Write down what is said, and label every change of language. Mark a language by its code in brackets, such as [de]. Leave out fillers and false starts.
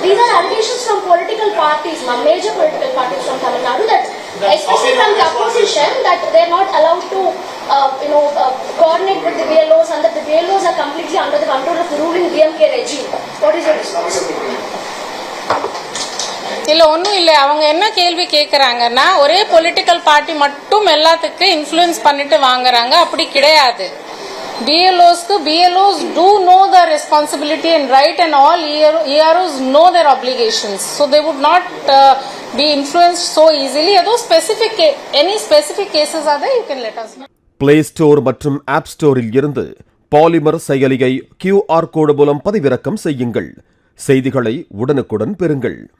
[en] These are allegations from political parties, major political parties from Tamil Nadu, that especially from the opposition, that they are not allowed to coordinate with the BLOs and that the BLOs are completely under the control of the ruling DMK regime. What is your response? [ta] இல்ல ஒன்றும் இல்லை. அவங்க என்ன கேள்வி கேட்குறாங்கன்னா, ஒரே political party மட்டும் எல்லாத்துக்கும் இன்ஃப்ளூயன்ஸ் பண்ணிட்டு வாங்குறாங்க. அப்படி கிடையாது. [en] BLOs do know their responsibility and right, and all EROs know their obligations. So they would not be influenced so easily. Any specific cases are there, you can let us know. [ta] Play Store மற்றும் App Storeல் இருந்து polymer செயலியை QR கோடு மூலம் பதிவிறக்கம் செய்யுங்கள். செய்திகளை உடனுக்குடன் பெறுங்கள்.